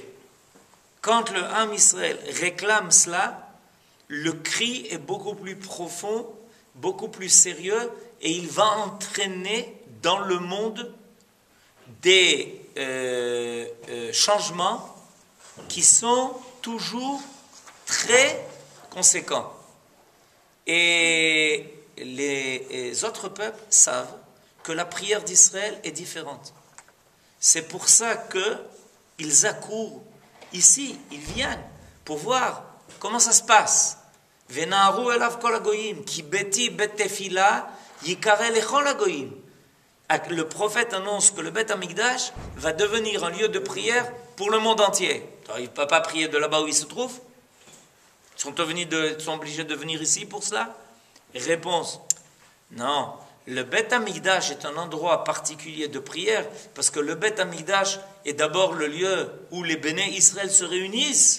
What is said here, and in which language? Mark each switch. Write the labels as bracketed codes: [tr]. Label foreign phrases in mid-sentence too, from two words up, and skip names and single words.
[fr] Quand le [he] עם ישראל [fr] réclame cela, le cri est beaucoup plus profond, beaucoup plus sérieux, et il va entraîner dans le monde des changements qui sont toujours très conséquents. Et les autres peuples savent que la prière d'Israël est différente. C'est pour ça qu'ils accourent ici, ils viennent pour voir comment ça se passe. [he] ונהרו אליו כל הגוים, כי ביתי בית תפלה יקרא לכל הגוים. [fr] Le prophète annonce que le [he] בית המקדש [fr] va devenir un lieu de prière pour le monde entier. Alors, il ne peut pas prier de là-bas où il se trouve. Ils sont obligés de venir ici pour cela. Réponse, non. Le [he] בית המקדש [fr] est un endroit particulier de prière parce que le Bet Amikdash est d'abord le lieu où les [he] בני ישראל [fr] se réunissent.